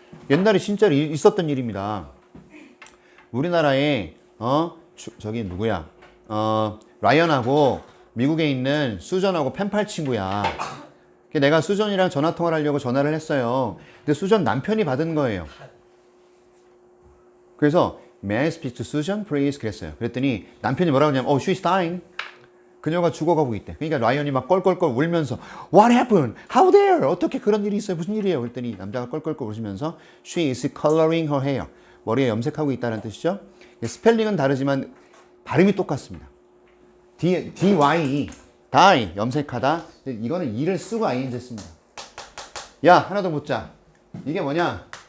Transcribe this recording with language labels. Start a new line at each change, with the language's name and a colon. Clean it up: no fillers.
Korean: 옛날에 진짜로 있었던 일입니다. 우리나라에 저기 누구야? 라이언하고 미국에 있는 수전하고 펜팔 친구야. 내가 수전이랑 전화통화를 하려고 전화를 했어요. 근데 수전 남편이 받은 거예요. 그래서
English: May I speak to Susan, please?
Korean: 그랬어요. 그랬더니 남편이 뭐라고 하냐면
English: she's dying.
Korean: 그녀가 죽어가고 있대. 그러니까 라이언이 막 껄껄껄 울면서
English: What happened? How dare?
Korean: 어떻게 그런 일이 있어요? 무슨 일이에요? 그랬더니 남자가 껄껄껄 울으면서
English: She is coloring her hair.
Korean: 머리에 염색하고 있다는 뜻이죠. 스펠링은 다르지만 발음이 똑같습니다.
English: D-Y-E. die,
Korean: 염색하다. 이거는 이를 쓰고 ing 씁니다. 야, 하나 더 묻자. 이게 뭐냐?